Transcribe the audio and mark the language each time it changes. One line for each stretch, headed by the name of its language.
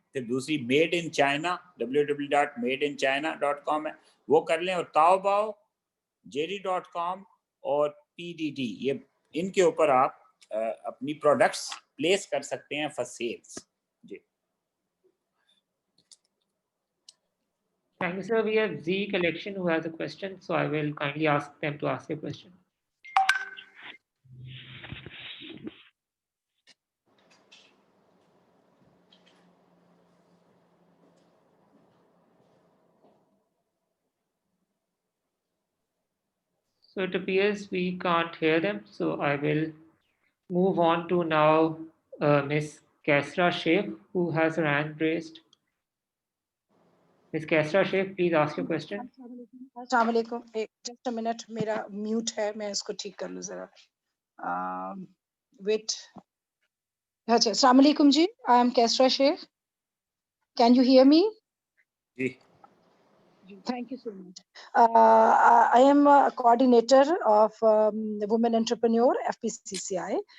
Urdu: پھر دوسری made in China, www.madeinchina.com ہے, وہ کر لیں. اور تاؤ باؤ, JD.com اور PDD, یہ ان کے اوپر آپ اپنی پروڈکٹس پلیس کر سکتے ہیں for sales. جی
English: Thank you, sir. We have Z Collection who has a question, so I will kindly ask them to ask a question. So it appears we can't hear them, so I will move on to now Miss Kaisra Sheikh, who has her hand raised. Miss Kaisra Sheikh, please ask your question.
Urdu: السلام علیکم.
English: just a minute,
Urdu: میرا mute ہے, میں اس کو ٹھیک کر لوں ذرا.
English: Wait.
Urdu: اچھا, السلام علیکم جی.
English: I am Kesra Sheikh. Can you hear me?
Urdu: جی.
English: Thank you so much. I am a coordinator of Women Entrepreneur FPCCI.